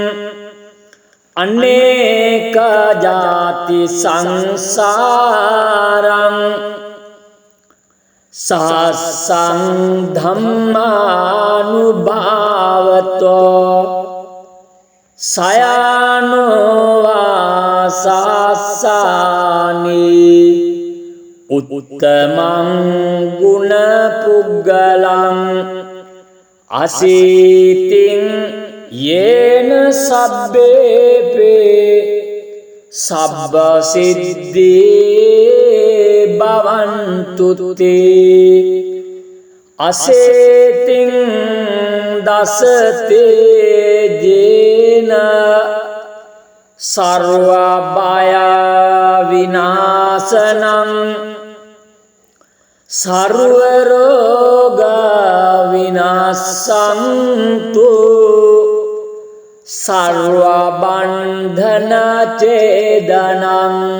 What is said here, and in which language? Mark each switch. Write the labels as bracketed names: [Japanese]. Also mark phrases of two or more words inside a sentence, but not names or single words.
[Pali] අනේක ජාති සංසාරං සාසං ධම්මානුභාවතෝ සයනෝ වාසස්සානි උත්තමං ගුණ පුග්ගලං අසීතින් යේන සබ්බේපේ සබ්බ සිද්ධී භවන්තු තේ අසේතින් දසතේ ජේන සර්ව බය විනාශනං සර්ව රෝග විනාශන්තු සර්ව බන්ධන ඡේදනං